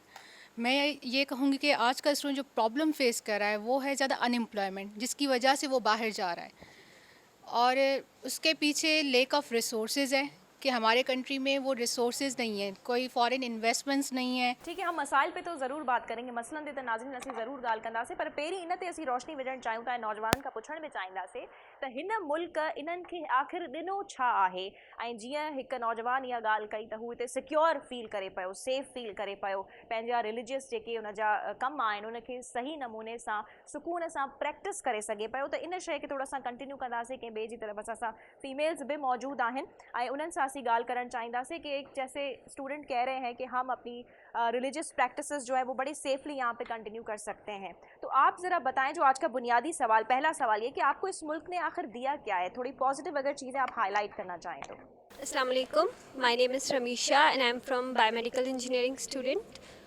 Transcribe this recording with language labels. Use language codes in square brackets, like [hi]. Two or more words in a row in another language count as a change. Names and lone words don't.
[ur] میں یہ کہوں گی کہ آج کا سٹوڈنٹ جو [en] problem face [ur] کر رہا ہے وہ ہے زیادہ ان ایمپلائمنٹ، جس کی وجہ سے وہ باہر جا رہا ہے اور اس کے پیچھے [en] lack of resources [ur] ہے کہ ہمارے کنٹری میں وہ ریسورسز نہیں ہے، کوئی [en] foreign investments [ur] نہیں ہے. ٹھیک ہے، ہم مسائل پہ تو ضرور بات کریں گے, [sd] मसलन ते नाज़रीन असीं ज़रूर ॻाल्हि कंदासीं, पर पहिरीं इन ते असीं रोशनी विझणु चाहियूं था, नौजवाननि खां पुछणु बि चाहींदासीं त हिन मुल्क इन्हनि खे आख़िर ॾिनो छा आहे। ऐं जीअं हिकु नौजवान इहा ॻाल्हि कई त हू हिते [en] secure feel [sd] करे पियो, [en] safe feel [sd] करे पियो, पंहिंजा रिलीजियस जेके हुन जा कम आहिनि उनखे सही नमूने सां सुकून सां प्रैक्टिस करे सघे पियो। त इन शइ खे थोड़ा सा कंटिन्यू कंदासीं। कंहिं ॿिए जी तरफ़ असां सां फीमेल्स भी मौजूद आहिनि ऐं उन्हनि सां असीं ॻाल्हि करणु चाहींदासीं [ur] کہ جیسے سٹوڈنٹ کہہ رہے ہیں کہ ہم اپنی [en] religious practices [ur] جو ہے وہ بڑی سیفلی یہاں پہ کنٹینیو کر سکتے ہیں، تو آپ ذرا بتائیں جو آج کا بنیادی سوال، پہلا سوال یہ کہ آپ کو اس ملک نے آخر دیا کیا ہے? تھوڑی پازیٹو اگر چیزیں آپ ہائی لائٹ کرنا چاہیں تو. [ar] السلام عليكم, [en] my name is Ramisha and I am from biomedical engineering student.